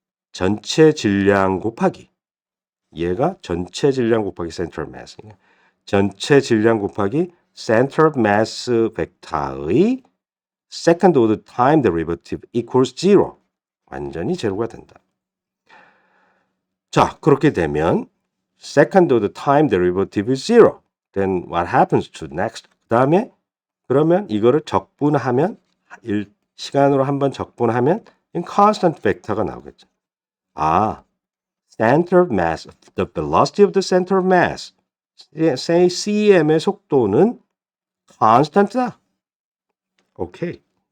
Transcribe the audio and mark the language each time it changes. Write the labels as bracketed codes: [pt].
[ko] 전체 질량 곱하기 얘가 전체 질량 곱하기 center of mass 전체 질량 곱하기 center of mass 벡터의 [en] second order time derivative equals 0 [ko] 완전히 제로가 된다. 자, 그렇게 되면 [en] second order time derivative is zero. Then what happens to next? [ko] 그 다음에 그러면 이거를 적분하면 시간으로 한번 적분하면 constant 벡터가 나오겠죠. [en] 아, center of mass, the velocity of the center of mass. [ko] say CM의 속도는 constant다. 오케이.